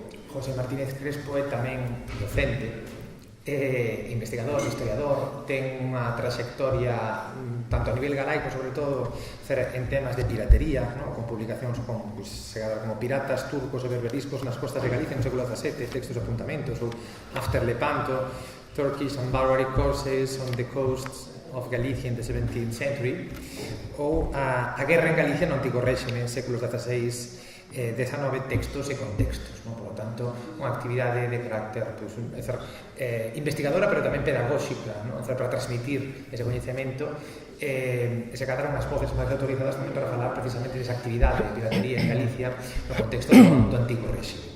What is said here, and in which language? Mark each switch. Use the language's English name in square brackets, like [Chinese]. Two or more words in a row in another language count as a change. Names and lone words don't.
[Galician] José Martínez Crespo é tamén docente, investigador, historiador, ten unha traxectoria tanto a nivel galaico, sobre todo en temas de piratería, ¿no? Con publicacións como Piratas turcos e berberiscos nas costas de Galicia no século XVII, textos e apuntamentos, ou After Lepanto, Turkish and Barbaric Courses on the Coasts of Galicia in the 17th century, ou a guerra en Galicia no antigo réxime, séculos XVI, 19 textos e contextos, ¿no? [Spanish] Por lo tanto, [Galician] unha actividade de carácter investigadora, pero tamén pedagóxica, ¿no? Para transmitir ese coñecemento e se cadran as voces máis autorizadas tamén para falar precisamente desa actividade de piratería en Galicia no contexto do antigo réxime.